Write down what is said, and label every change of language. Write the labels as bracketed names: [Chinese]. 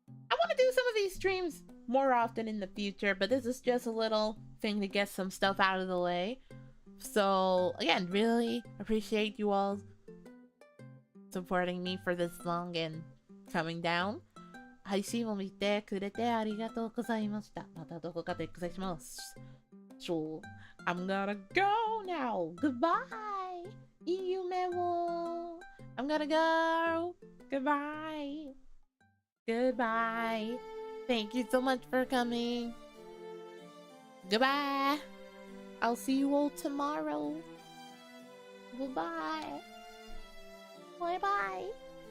[English] I want to do some of these streams more often in the future, but this is just a little thing to get some stuff out of the way. So again, really appreciate you all supporting me for this long and coming down. [Japanese] 配信を見てくれてありがとうございました。またどこかでお会いします。 [English] So, I'm gonna go now. Goodbye. [Japanese] いい夢を. [English] I'm gonna go. Goodbye. Goodbye. Thank you so much for coming. Goodbye. I'll see you all tomorrow. Goodbye. Bye bye.